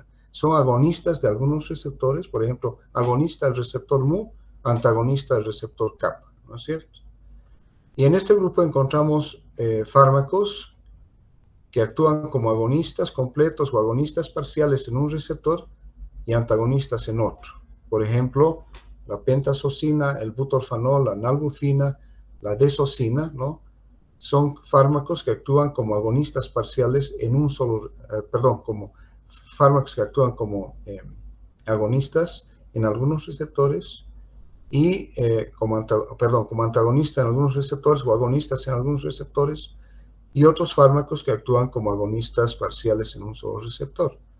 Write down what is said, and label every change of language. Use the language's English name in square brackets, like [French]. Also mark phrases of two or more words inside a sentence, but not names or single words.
[Spanish] Son agonistas de algunos receptores, por ejemplo, agonista del receptor mu, antagonista del receptor kappa, ¿no es cierto? Y en este grupo encontramos fármacos que actúan como agonistas completos o agonistas parciales en un receptor y antagonistas en otro. Por ejemplo, la pentazocina, el butorfanol, la nalbufina, la desocina, ¿no? Son fármacos que actúan como agonistas parciales en un solo, como fármacos que actúan como agonistas en algunos receptores y como antagonistas en algunos receptores o agonistas en algunos receptores, y otros fármacos que actúan como agonistas parciales en un solo receptor.